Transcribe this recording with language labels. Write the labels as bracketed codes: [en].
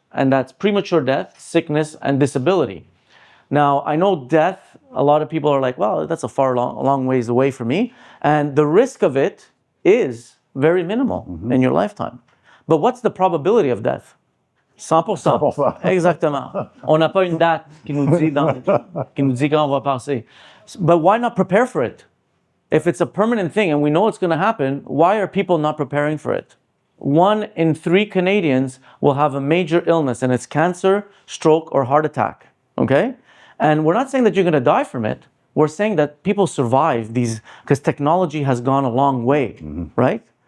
[en] And that's premature death, sickness, and disability. Now, I know death, a lot of people are like, well, that's a long ways away from me. And the risk of it is very minimal in your lifetime. But what's the probability of death? 100%. 100%. [fr] Exactement. On n'a pas une date qui nous dit quand on va passer. [en] But why not prepare for it? If it's a permanent thing and we know it's going to happen, why are people not preparing for it? 1 in 3 Canadians will have a major illness, and it's cancer, stroke, or heart attack, okay? And we're not saying that you're going to die from it. We're saying that people survive these, because technology has gone a long way, right?